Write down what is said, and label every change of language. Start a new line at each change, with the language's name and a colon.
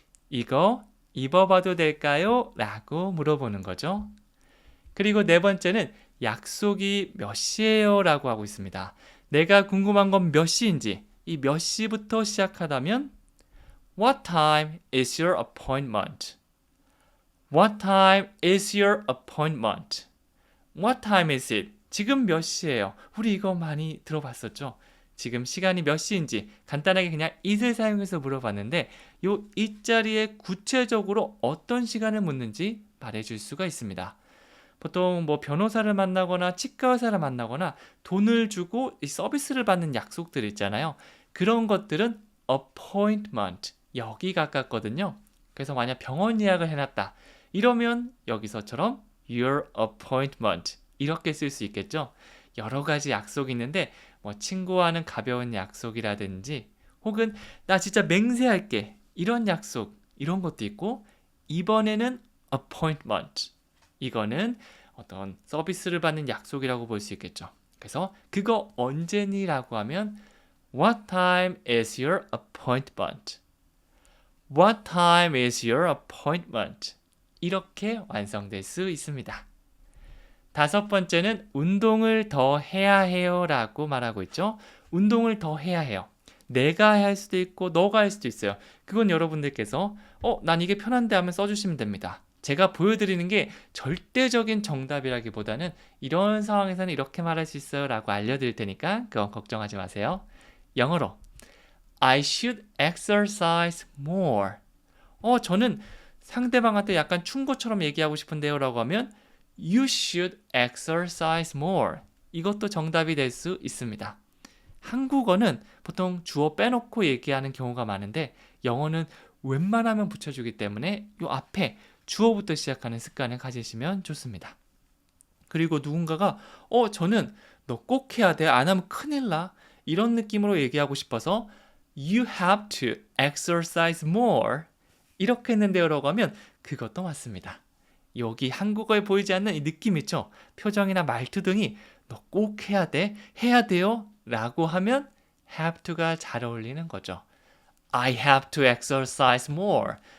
Korean: 이거 입어봐도 될까요? 라고 물어보는 거죠. 그리고 네 번째는 약속이 몇 시예요? 라고 하고 있습니다. 내가 궁금한 건 몇 시인지 이 몇 시부터 시작하다면
English: What time is your appointment? What time is your appointment? What time is it?
Korean: 지금 몇 시예요? 우리 이거 많이 들어봤었죠? 지금 시간이 몇 시인지 간단하게 그냥 it을 사용해서 물어봤는데 요 it 자리에 구체적으로 어떤 시간을 묻는지 말해줄 수가 있습니다. 보통 뭐 변호사를 만나거나 치과 의사를 만나거나 돈을 주고 이 서비스를 받는 약속들 있잖아요. 그런 것들은 appointment 여기 가깝거든요. 그래서 만약 병원 예약을 해놨다. 이러면 여기서처럼 your appointment 이렇게 쓸 수 있겠죠. 여러 가지 약속이 있는데 뭐 친구와는 가벼운 약속이라든지 혹은 나 진짜 맹세할게 이런 약속 이런 것도 있고 이번에는 appointment 이거는 어떤 서비스를 받는 약속이라고 볼 수 있겠죠. 그래서 그거 언제니? 라고 하면
English: What time is your appointment? What time is your appointment?
Korean: 이렇게 완성될 수 있습니다. 다섯 번째는 운동을 더 해야 해요 라고 말하고 있죠. 운동을 더 해야 해요. 내가 할 수도 있고 너가 할 수도 있어요. 그건 여러분들께서 난 이게 편한데 하면 써주시면 됩니다. 제가 보여드리는 게 절대적인 정답이라기보다는 이런 상황에서는 이렇게 말할 수 있어요 라고 알려드릴 테니까 그건 걱정하지 마세요. 영어로
English: I should exercise more.
Korean: 저는 상대방한테 약간 충고처럼 얘기하고 싶은데요 라고 하면
English: You should exercise more.
Korean: 이것도 정답이 될 수 있습니다. 한국어는 보통 주어 빼놓고 얘기하는 경우가 많은데 영어는 웬만하면 붙여주기 때문에 이 앞에 주어부터 시작하는 습관을 가지시면 좋습니다. 그리고 누군가가 저는 너 꼭 해야 돼. 안 하면 큰일 나. 이런 느낌으로 얘기하고 싶어서
English: You have to exercise more.
Korean: 이렇게 했는데요 라고 하면 그것도 맞습니다. 여기 한국어에 보이지 않는 이 느낌 있죠? 표정이나 말투 등이 너 꼭 해야 돼, 해야 돼요 라고 하면 have to가 잘 어울리는 거죠.
English: I have to exercise more.